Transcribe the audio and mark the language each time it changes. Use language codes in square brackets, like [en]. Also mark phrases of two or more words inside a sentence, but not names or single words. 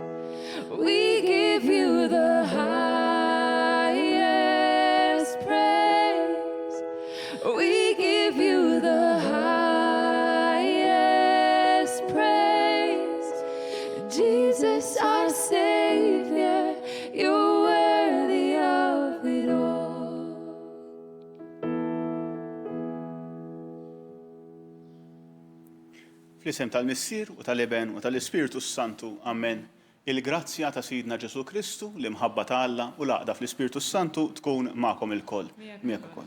[en] We give you the highest praise. We give you the highest praise. Jesus, our Savior, you're worthy of it all. [mt] Fl-isem tal-Missier u tal-Iben u tal-Ispiritu Santu, Amen. Il-grazzja ta' Sidna Ġesu Kristu, l-imħabba ta' Alla u l-għaqda fl-Ispiritu Santu tkun magħkom il-koll. Miegħek ukoll.